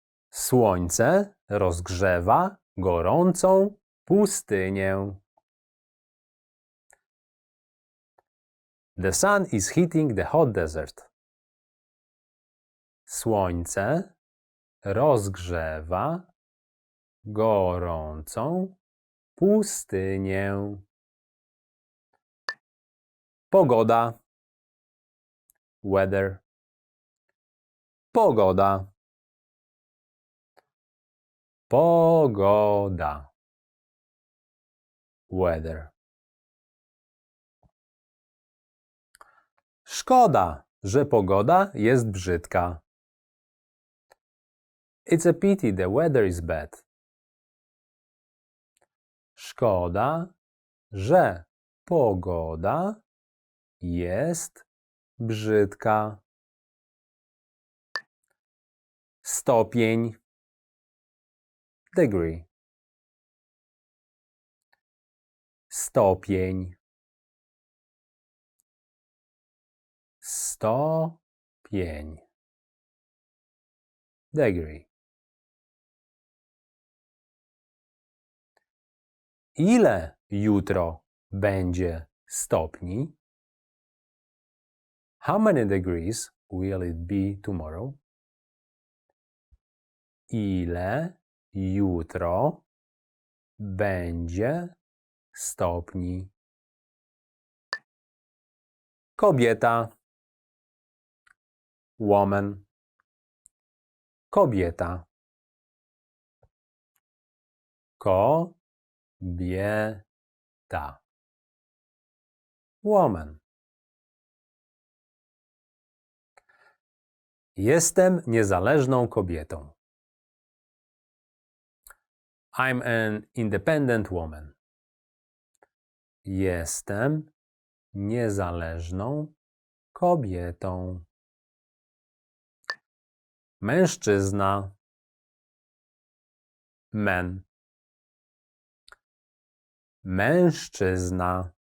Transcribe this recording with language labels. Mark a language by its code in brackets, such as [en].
[pl] Słońce rozgrzewa gorącą pustynię. [en] The sun is heating the hot desert. [pl] Słońce rozgrzewa gorącą pustynię. Pogoda. [en] Weather. [pl] Pogoda. Pogoda. [en] Weather. [pl] Szkoda, że pogoda jest brzydka. [en] It's a pity the weather is bad. [pl] Szkoda, że pogoda jest brzydka. Stopień. [en] Degree. [pl] Stopień. Stopień. [en] Degree. [pl] Ile jutro będzie stopni? [en] How many degrees will it be tomorrow? [pl] Ile jutro będzie stopni? Kobieta. [en] Woman. [pl] Kobieta. Kobieta. [en] Woman. [pl] Jestem niezależną kobietą. [en] I'm an independent woman. [pl] Jestem niezależną kobietą. Mężczyzna. [en] Man. [pl] Mężczyzna.